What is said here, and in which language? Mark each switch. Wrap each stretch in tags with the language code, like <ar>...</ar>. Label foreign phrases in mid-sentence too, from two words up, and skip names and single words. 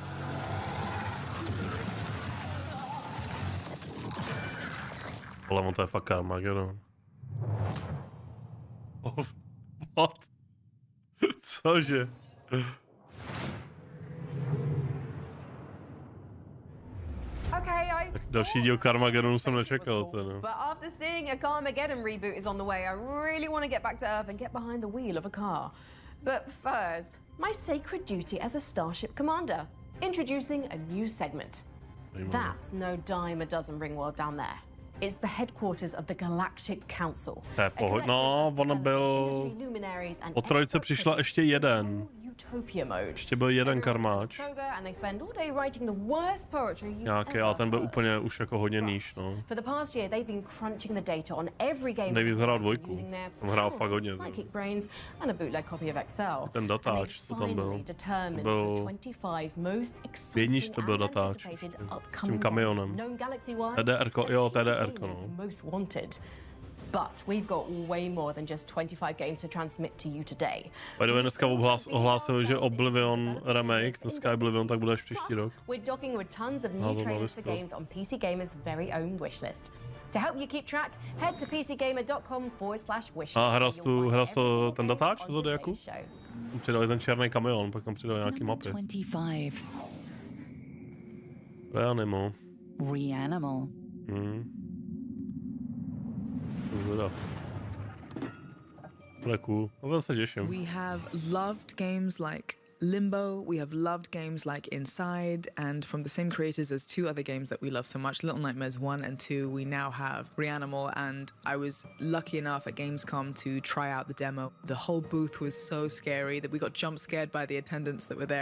<cs>Ale to je fakt Carmageddon.</cs> <en>Oh, what? Cože?</en> <cs>Tak další díl Carmageddonu jsem nečekal, to no.</cs> <en>But after seeing a Carmageddon reboot is on the way, I really want to get back to Earth and get behind the wheel of a car. But first, my sacred duty as a Starship Commander. Introducing a new segment. That's no dime a dozen Ringworld down there. It's the headquarters of the Galactic Council.</en> <cs>To je no, ono byl... O trojce přišla ještě jeden. Ještě byl jeden karmáč. Nějaký, ale ten byl úplně už jako hodně níž, no. Nejvíc hrál dvojku. Jsem hrál fakt hodně. Ten datáč, co tam byl. To byl... V jedničce byl datáč. S tím kamionem. TDR-ko, jo, TDR-ko, no.</cs> <en>But we've got way more than just 25 games to transmit to you today. By the way,</en> <cs>dneska ohlásil, že Oblivion remake, to Sky Oblivion, tak bude až příští rok.</cs> <en>We're docking with tons of new trailers for games on PC Gamer's very own wishlist. To help you keep track, head to pcgamer.com/wishlist.</en> <cs>A hrál to ten datáč z Zodiaku? Přidali ten černý kamion, pak tam přidali nějaký mapy. 25. Reanimal. Reanimal. Zvědav. Bude cool. No, se těším.</cs> <en>We have loved games like Limbo. We have loved games like Inside, and from the same creators as two other games that we love so much, Little Nightmares 1 and 2, we now have Reanimal, and I was lucky enough at Gamescom to try out the demo. The whole booth was so scary that we got jump scared by the attendants that were there.</en>